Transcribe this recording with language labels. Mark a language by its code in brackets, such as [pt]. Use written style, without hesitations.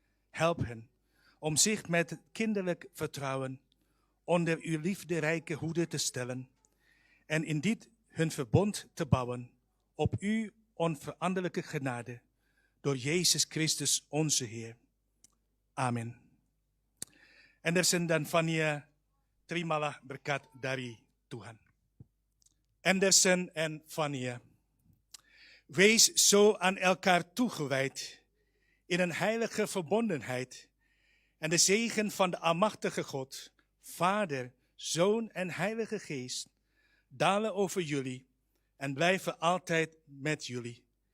[nl] Help hen om zich met kinderlijk vertrouwen onder uw liefderijke hoede te stellen en in dit hun verbond te bouwen op uw onveranderlijke genade door Jezus Christus onze Heer. Amen. [id] Anderson dan Fania, terimalah berkat dari Tuhan. [nl] Anderson en Fania, wees zo aan elkaar toegewijd in een heilige verbondenheid en de zegen van de almachtige God, Vader, Zoon en Heilige Geest dalen over jullie en blijven altijd met jullie.